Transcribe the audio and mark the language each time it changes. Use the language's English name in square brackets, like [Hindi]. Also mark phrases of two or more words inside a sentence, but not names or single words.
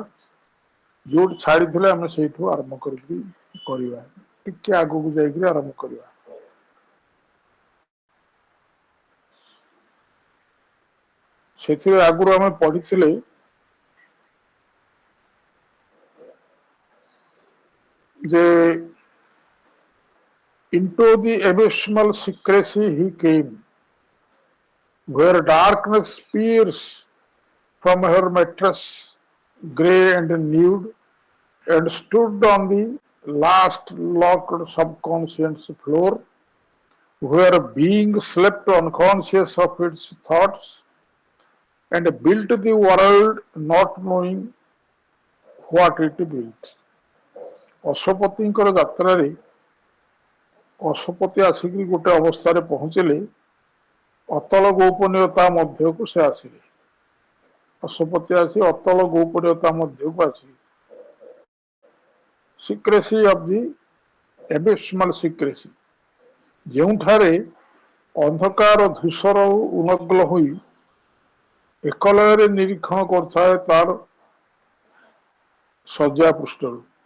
[Odia] ଯୋଉଠି ଛାଡ଼ିଥିଲେ ଆମେ ସେଇଠୁ ଆରମ୍ଭ କରିକି କରିବା, ଟିକେ ଆଗକୁ ଯାଇକରି ଆରମ୍ଭ କରିବା। ସେଥିରେ ଆଗରୁ ଆମେ ପଢିଥିଲେ ଯେ [English] into the abysmal secrecy he came, where darkness peers from her mattress, grey and nude, and stood on the last locked subconscious floor, where being slept unconscious of its thoughts and built the world not knowing what it built. [Odia] ଅଶ୍ୱପତିଙ୍କର ଯାତ୍ରାରେ ଅଶ୍ୱପତି ଆସିକି ଗୋଟେ ଅବସ୍ଥାରେ ପହଞ୍ଚିଲେ ଅତଳ ଗୋପନୀୟତା ମଧ୍ୟକୁ ସେ ଆସିଲେ। ଅଶ୍ୱପତି ଆସି ଅତଳ ଗୋପନୀୟତା ମଧ୍ୟକୁ ଆସିଲେ। [English] secrecy of the abysmal secrecy, [Odia] ଯେଉଁଠାରେ ଅନ୍ଧକାର ଧୂସର ଉନ୍ମଗ୍ନ ହୋଇ ଏକଲୟରେ ନିରୀକ୍ଷଣ କରୁଥାଏ ତାର ଶଯ୍ୟା ପୃଷ୍ଠରୁ।